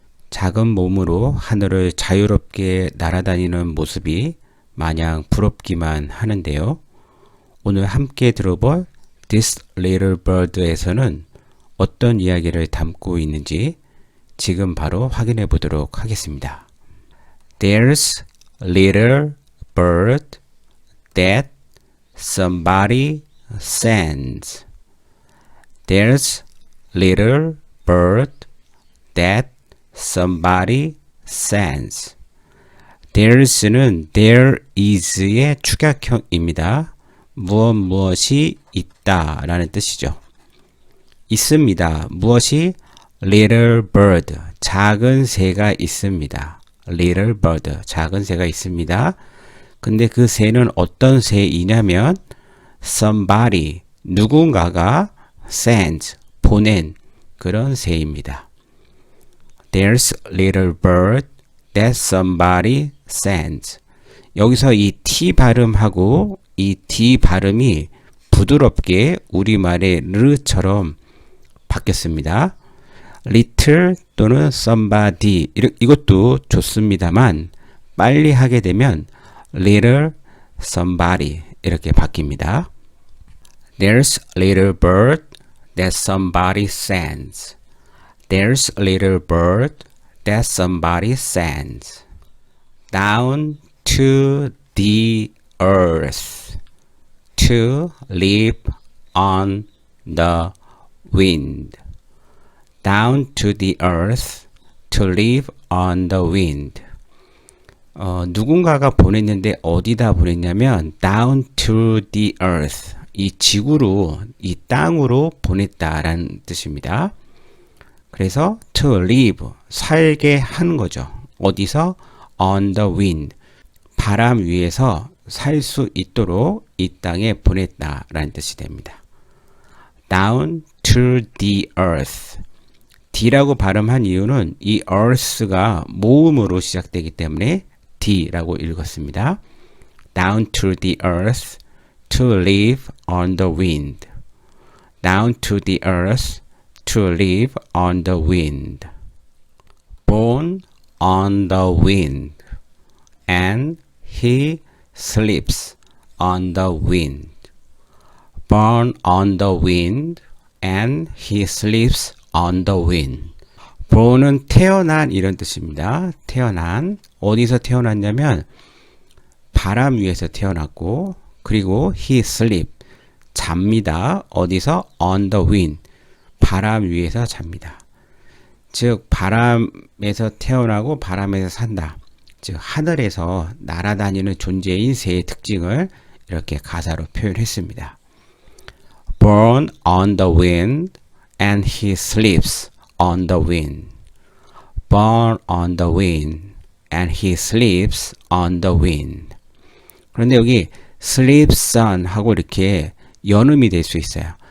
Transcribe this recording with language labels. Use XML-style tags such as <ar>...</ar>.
<ko>작은 몸으로 하늘을 자유롭게 날아다니는 모습이 마냥 부럽기만 하는데요. 오늘 함께 들어볼 This Little Bird에서는 어떤 이야기를 담고 있는지 지금 바로 확인해 보도록 하겠습니다.</ko> <en>There's a little bird that somebody sends. There's a little bird that somebody sends.</en> <ko>There's는</ko> <en>there is</en> <ko>의 축약형입니다. 무엇이 있다 라는 뜻이죠. 있습니다. 무엇이?</ko> <en>Little bird,</en> <ko>작은 새가 있습니다.</ko> <en>Little bird,</en> <ko>작은 새가 있습니다. 근데 그 새는 어떤 새이냐면 somebody, 누군가가 sends, 보낸 그런 새입니다.</ko> <en>There's a little bird that somebody sends.</en> <ko>여기서 이 T 발음하고 이 D 발음이 부드럽게 우리말의 르처럼 바뀌었습니다. little 또는 somebody 이것도 좋습니다만 빨리 하게 되면</ko> <en>little somebody</en> <ko>이렇게 바뀝니다.</ko> <en>There's a little bird that somebody sends. There's a little bird that somebody sends down to the earth to live on the wind. Down to the earth to live on the wind.</en> <ko>누군가가 보냈는데 어디다 보냈냐면</ko> <en>down to the earth.</en> <ko>이 지구로, 이 땅으로 보냈다라는 뜻입니다. 그래서</ko> <en>to live,</en> <ko>살게 하는 거죠. 어디서?</ko> <en>on the wind.</en> <ko>바람 위에서 살 수 있도록 이 땅에 보냈다라는 뜻이 됩니다.</ko> <en>down to the earth.</en> <ko>D라고 발음한 이유는 이 earth가 모음으로 시작되기 때문에 D라고 읽었습니다.</ko> <en>Down to the earth to live on the wind. Down to the earth to live on the wind. Born on the wind and he sleeps on the wind. Born on the wind and he sleeps on the wind.</en> <ko>born은 태어난 이런 뜻입니다. 태어난. 어디서 태어났냐면 바람 위에서 태어났고 그리고</ko> <en>he sleep.</en> <ko>잡니다. 어디서?</ko> <en>on the wind.</en> <ko>바람 위에서 잡니다. 즉 바람에서 태어나고 바람에서 산다. 즉 하늘에서 날아다니는 존재인 새의 특징을 이렇게 가사로 표현했습니다.</ko> <en>born on the wind and he sleeps on the wind. Born on the wind and he sleeps on the wind.</en> <ko>그런데 여기</ko> <en>sleeps on</en> <ko>하고 이렇게 연음이 될 수 있어요.</ko>